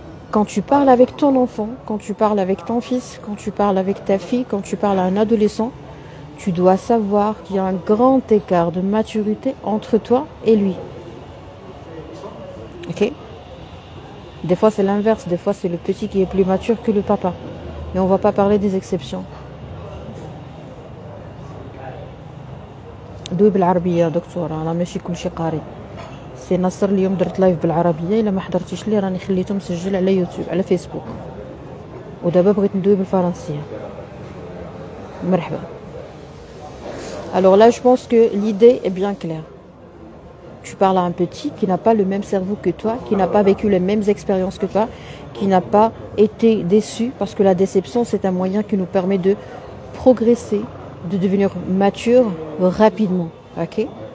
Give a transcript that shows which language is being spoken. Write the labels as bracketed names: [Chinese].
[French] Quand tu parles avec ton enfant, quand tu parles avec ton fils, quand tu parles avec ta fille, quand tu parles à un adolescent, tu dois savoir qu'il y a un grand écart de maturité entre toi et lui. Ok? Des fois c'est l'inverse, des fois c'est le petit qui est plus mature que le papa. Mais on ne va pas parler des exceptions. [Arabic] دوي بالعربية دكتورة أنا ماشي كل شيء قاري سي نصر اليوم درت لايف بالعربيه الا ما حضرتيش لي راني خليته مسجل على يوتيوب على فيسبوك ودابا بغيت ندوي بالفرنسيه مرحبا. [French] Alors là je pense que l'idée est bien claire. Tu parles à un petit qui n'a pas le même cerveau que toi, qui n'a pas vécu les mêmes expériences que toi, qui n'a pas été déçu, parce que la déception, c'est un moyen qui nous permet de progresser, de devenir mature rapidement. Ok?